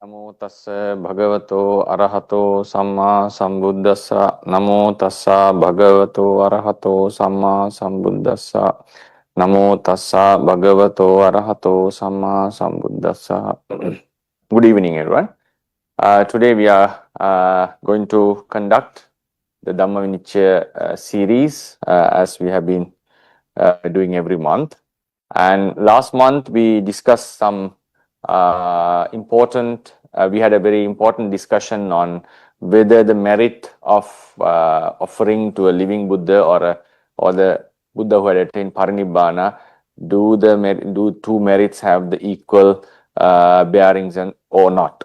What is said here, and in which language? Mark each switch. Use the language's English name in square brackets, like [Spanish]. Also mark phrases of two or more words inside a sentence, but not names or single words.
[Pali] tassa bhagavato arahato samma sambuddhassa. Namo tassa bhagavato arahato samma sambuddhassa. Namo tassa bhagavato arahato samma sambuddhassa. [English] Good evening, everyone. Today we are going to conduct the Dhamma Vinicchaya series as we have been doing every month. And last month we discussed some we had a very important discussion on whether the merit of offering to a living Buddha or the Buddha who had attained Parinibbana, do two merits have the equal bearings or not?